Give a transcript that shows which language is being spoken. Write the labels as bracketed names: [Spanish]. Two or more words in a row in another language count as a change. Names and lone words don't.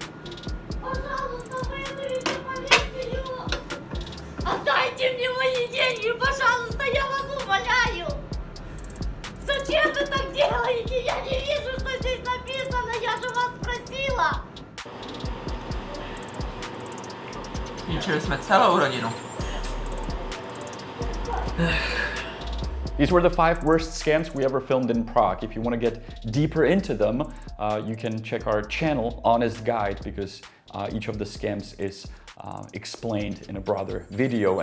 [Russian] Пожалуйста, вызовите полицию! Отдайте мне мои деньги, пожалуйста, я вас умоляю! Зачем вы так делаете? Я не вижу, что здесь написано, я же вас просила! [Czech] Zničili jsme celou rodinu. [English] These were the 5 worst scams we ever filmed in Prague. If you want to get deeper into them, you can check our channel, Honest Guide, because each of the scams is explained in a broader video.